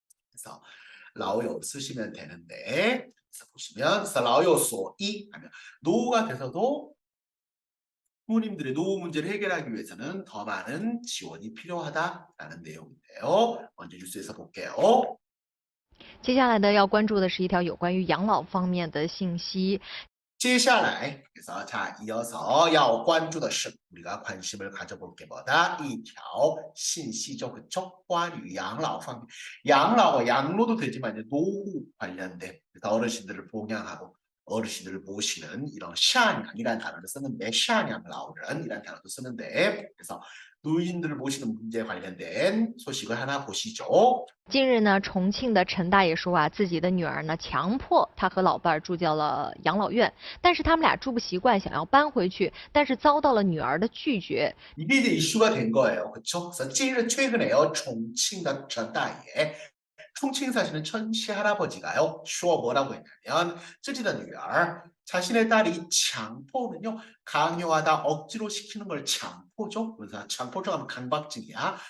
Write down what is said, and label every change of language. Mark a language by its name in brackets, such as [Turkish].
[Korean] 그래서 라오요 쓰시면 되는데 그래서 보시면 라오요소2 하면 노후가 돼서도 부모님들의 노후 문제를 해결하기 위해서는 더 많은 지원이 필요하다라는 내용인데요. 먼저 뉴스에서 볼게요. [Chinese] 接下来的要关注的是一条有关于养老方面的信息。接下来 [Korean] 그래서 자 이어서 [Chinese] 要关注的是 [Korean] 우리가 관심을 가져볼 게 뭐다? 이条 信息죠. 그쵸? [Chinese] 关于养老方面 [Korean] 养老, 양로도 되지만 노후 관련된 어르신들을 봉양하고 어르신들을 모시는 이런 샤냥이라는 단어를 쓰는데 샤냥라오른이라는 단어도 쓰는데 그래서 노인들을 모시는 문제에 관련된 소식을 하나 보시죠. [Chinese] 近日呢，重庆的陈大爷说啊，自己的女儿呢强迫他和老伴儿住进了养老院，但是他们俩住不习惯，想要搬回去，但是遭到了女儿的拒绝。 [Korean] 이게 이제 이슈가 된 거예요. 그렇죠? 그래서 최근에요. 총칭의 전다예 총칭 사시는 천씨 할아버지가요. 쇼 뭐라고 했냐면 [Chinese] 自己的女儿 [Korean] 자신의 딸이强迫는요. 강요하다 억지로 시키는 걸强迫죠. 그래서强迫죠 하면 강박증이야.